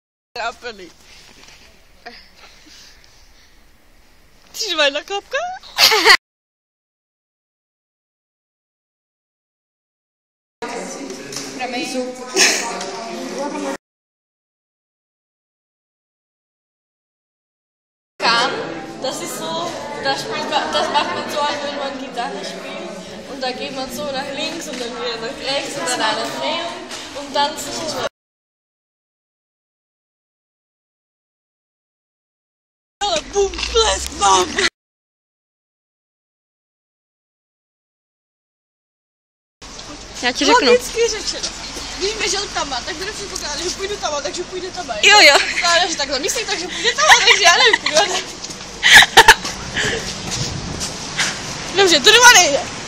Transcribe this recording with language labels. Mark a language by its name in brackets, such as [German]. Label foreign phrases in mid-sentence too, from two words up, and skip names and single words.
[Czech] Trápený. Chceš mít na klapka? [German] Kam, das ist so, das macht man so, wenn man Gitarre spielt und da geht man so nach links und dann wieder nach rechts und dann eine Drehung und dann sich boom, splash, bam! [Czech] Já ti řeknu. Logicky řečeno. Když běžel tama, tak bude předpokládat, že půjdu tama, takže půjde tama. Jo. Předpokládá, že takhle myslí, takže půjde tama, takže já nevím, kurva. Dobře, to doma nejde.